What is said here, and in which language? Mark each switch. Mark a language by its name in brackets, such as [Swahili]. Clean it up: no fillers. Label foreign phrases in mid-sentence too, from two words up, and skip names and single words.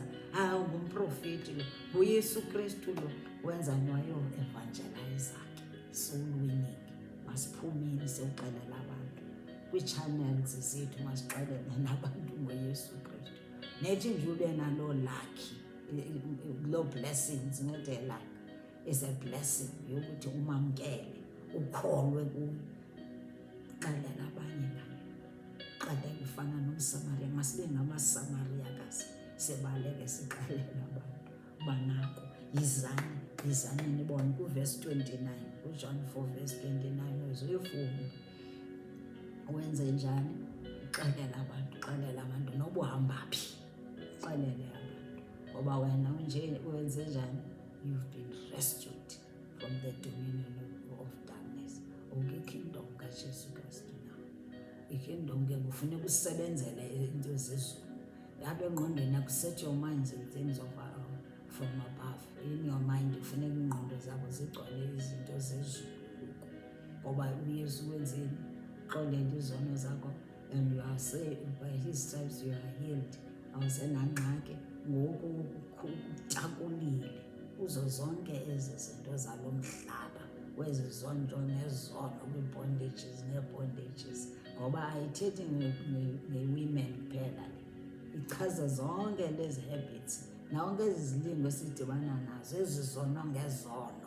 [Xhosa] Ngumprofeti lo, nguYesu Kristu lo, wenzani wayo-evangelize ke, [English] soul winning. [Xhosa] Masiphumeni siyowuxelela abantu kwii-channels zethu, masixelele nabantu ngoYesu Kristu. Nethi nje ube naloo lucky, loo blessings, [English] not a luck, is a blessing [Xhosa] yokuthi umamkele, ukholwe kuyo. Xelela abanye ngayo, xelela ufana nomSamaria. Masibe ngamaSamariyakazi, sibaleke sixelela abantu banako. Yizani nibone kuverse 29, kuJohn 4 verse 29, uzoyifunda wenze njani. Xelela abantu noba uhamba phi, xelele abantu, ngoba wena unje wenze njani. [English] You've been rescued from the dominion of darkness. [Xhosa] Kingdom kaJesu Kristu now. I-kingdom ke kufuneka usebenzele into zezulu. Apha engqondweni yakho, [English] set your minds in things from above. In your mind [Xhosa] kufuneka ingqondo zakho zigcwale izinto zezulu, ngoba uYesu wenzeni, xolela izono zakho, [English] and you are saved by his stripes, you are healed. [Xhosa] Awusenangxaki ngoku utakulile kuzo zonke ezi zinto zalo mhlaba, kwezi zonto nezono, kwii-bondages nee-bondages, ngoba ayithethi nge-women kuphela, ichaza zonke lezi habits nawonke ezi zilingo esidibana nazo, ezi zono ngezono.